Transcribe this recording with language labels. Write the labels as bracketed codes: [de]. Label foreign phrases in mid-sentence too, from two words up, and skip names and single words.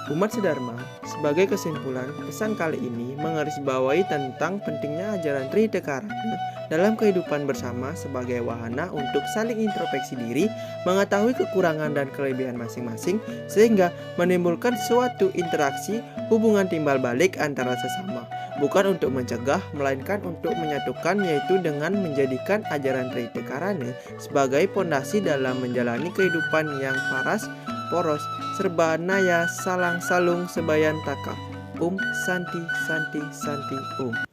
[id] Umat Sedharma, sebagai kesimpulan, pesan kali ini menggarisbawahi tentang pentingnya ajaran Tritekarana dalam kehidupan bersama sebagai wahana untuk saling introspeksi diri, mengetahui kekurangan dan kelebihan masing-masing, sehingga menimbulkan suatu interaksi hubungan timbal balik antara sesama. Bukan untuk mencegah, melainkan untuk menyatukan, yaitu dengan menjadikan ajaran Tritekarana sebagai pondasi dalam menjalani kehidupan yang [ban] paras, poros, serba naya, salang salung, sebayan taka. [sa] Santi, Santi, Santi,